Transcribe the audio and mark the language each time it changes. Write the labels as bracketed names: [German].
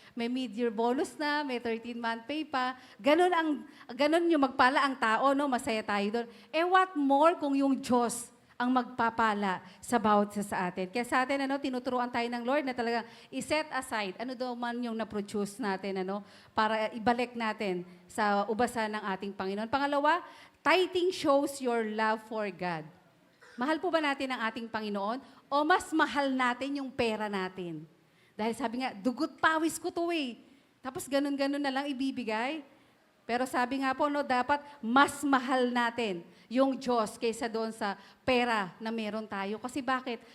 [Filipino] May mid-year bonus na, may 13-month pay pa. Ganon yung magpala ang tao, no? Masaya tayo doon. [English] What more [Filipino] kung yung Diyos ang magpapala sa bawat sa atin. Kaya sa atin, tinuturuan tayo ng Lord na talaga i-set aside, ano daw man yung na-produce natin, para ibalik natin sa ubasan ng ating Panginoon. [English] Pangalawa, tithing shows your love for God. [Filipino] Mahal po ba natin ang ating Panginoon? O mas mahal natin yung pera natin? Dahil sabi nga, dugot pawis ko to eh. Tapos ganun-ganun na lang ibibigay. Pero sabi nga po, dapat mas mahal natin yung Diyos kaysa doon sa pera na meron tayo. Kasi bakit?